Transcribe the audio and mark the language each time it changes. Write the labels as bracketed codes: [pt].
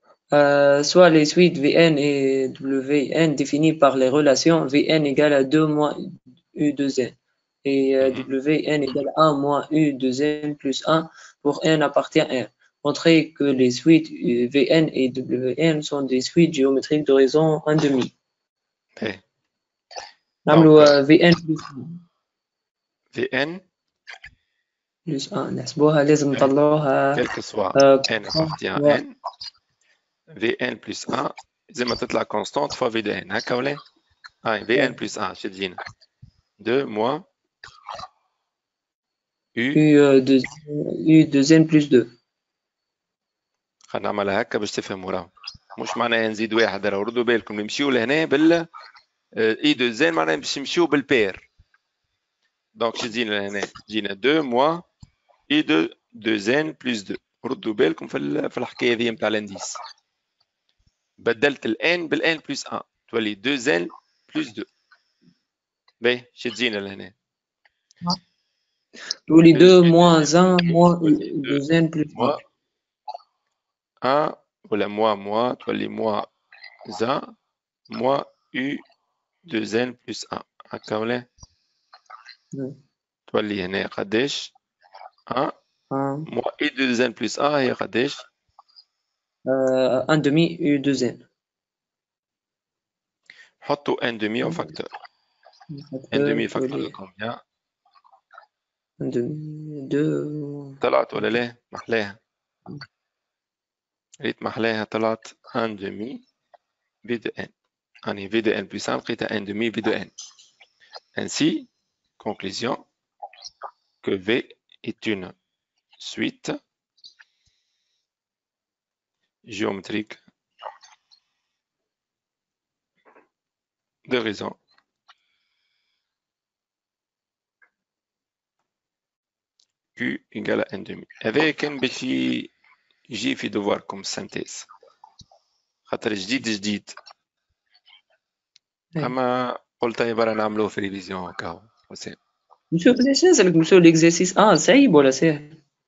[fr] Soit les suites Vn et Wn définies par les relations Vn égale à 2 moins U2n et Wn égale à 1 moins U2n plus 1 pour n appartient à n. Montrer que les suites Vn et Wn sont des suites géométriques de raison 1 demi. [en] Okay. [ar] نعملوا Vn plus 1. Vn plus 1 نحسبوها لازم نطلعوها [fr] quel que soit n appartient à n. Vn plus 1 [ar] زي ما تطلع [fr] constante fois V de n. [ar] هكا ولا؟ Vn plus 1 شو تجينا؟ [fr] 2 moins U2n plus 2. [ar] خلينا نعملها هكا باش تفهموا راهو. مش معناها نزيد واحد راهو ردوا بالكم نمشيو لهنا بال I2n معناها باش نمشيو بالبير. دونك شو تجينا لهنا؟ تجينا 2 moins I2n plus 2. ردوا بالكم في الحكايه هذه نتاع الانديس. بدلت الان بالان بلس 1 تولي 2n بلس 2. باهي شو تجينا لهنا؟ تولي [fr] 2 moins 1 moins 2n plus 1 [ar] ولا [fr] moins [ar] تولي [fr] moins 1 moins U2n plus 1. [ar] هكا ولا؟ تولي هنا قداش؟ [fr] 1 moins U2n plus 1 [ar] هي قداش؟ [fr] 1 demi U2n. [ar] حطوا [fr] 1 demi au facteur. 1 demi facteur de combien؟ 1 demi 2. [ar] طلعت ولا لا؟ محلاها. ريت محلاها طلعت [fr] 1 demi V de n. [ar] يعني [fr] V de n plus 1 [ar] لقيتها [fr] 1 demi V de n. Ainsi, conclusion que V est une suite géométrique de raison Q égale à 1 demi. [ar] هذا كان باش يجي في دواركم سانتيز خاطر جديد اما قلت يا برا نعملوه في ريفيزيون هكا حسين. نشوف ليش نسألك نمشيو ليكزيرسيس صعيب ولا سهل؟